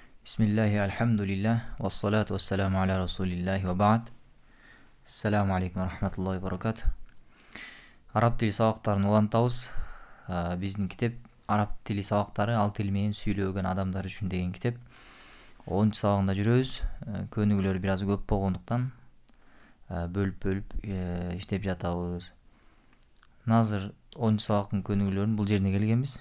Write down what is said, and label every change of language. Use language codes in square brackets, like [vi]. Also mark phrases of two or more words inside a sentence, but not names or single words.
[ar] بسم الله، الحمد لله، والصلاة والسلام على رسول الله وبعد. السلام عليكم ورحمة الله وبركاته. [ky] Arab tili сабактарын улантабыз. Биздин китеп Араб тили сабактары ал тил менен сүйлөгөн адамдар үчүн деген китеп. 10 сабагында жүрөбүз. Көнүгүүлөр бир аз көп болгондуктан бөлүп иштеп жатабыз. Азыр 10 сабактын көнүгүүлөрүн бул жерине келгенбиз.